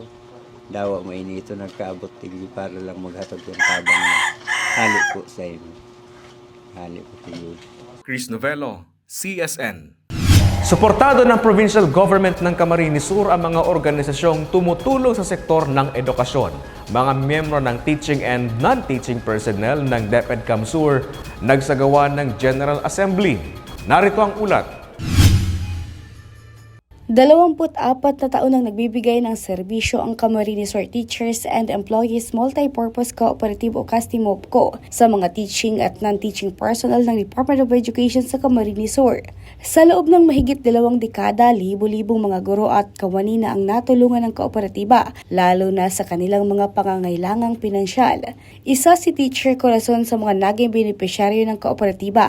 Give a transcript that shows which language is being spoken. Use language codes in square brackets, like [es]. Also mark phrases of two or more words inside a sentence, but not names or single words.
[bik] Dawa mainito nagkaabot tigli para lang maghatag yung tabang na hali po sa inyo. Hali po tigli. Chris Novello, CSN. [tl] Suportado ng provincial government ng Camarines Sur ang mga organisasyong tumutulong sa sektor ng edukasyon. Mga miyembro ng [en] teaching and non-teaching personnel [tl] ng DepEd Kamsur nagsagawa ng [en] General Assembly. [tl] Narito ang ulat. 24 na taon nang nagbibigay ng serbisyo ang Camarines Sur Teachers and Employees Multipurpose Cooperative o CASTIMOPCO sa mga teaching at [en] non-teaching personnel [tl] ng Department of Education sa Camarines Sur. Sa loob ng mahigit 2 dekada, libo-libong mga guro at kawani na ang natulungan ng kooperatiba, lalo na sa kanilang mga pangangailangang pinansyal. Isa si Teacher Corazon sa mga naging benepisyaryo ng kooperatiba.